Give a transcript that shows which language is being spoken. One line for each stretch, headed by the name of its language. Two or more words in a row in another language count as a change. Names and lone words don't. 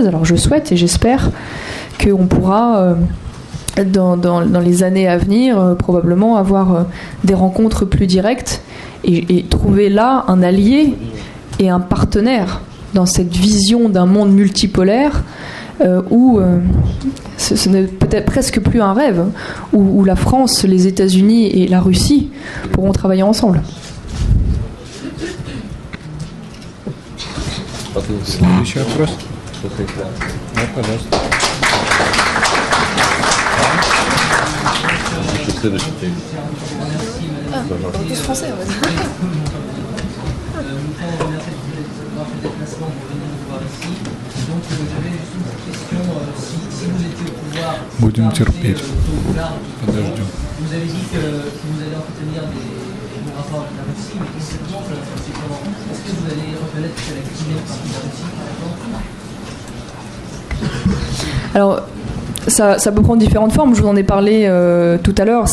French: Alors je souhaite et j'espère qu'on pourra, dans les années à venir, probablement avoir des rencontres plus directes et trouver là un allié et un partenaire dans cette vision d'un monde multipolaire où ce n'est peut-être presque plus un rêve, où la France, les États-Unis et la Russie pourront travailler ensemble.
Russian: Следующий вопрос. Да, пожалуйста. Следующий текст. Будем терпеть. Подождем.
French: Vous avez dit que vous allez entretenir des rapports avec la Russie, mais concrètement, ça va se passer comment? Est-ce que vous allez reconnaître que la Crimée fait partie de la Russie, par exemple? Alors, ça peut prendre différentes formes. Je vous en ai parlé tout à l'heure.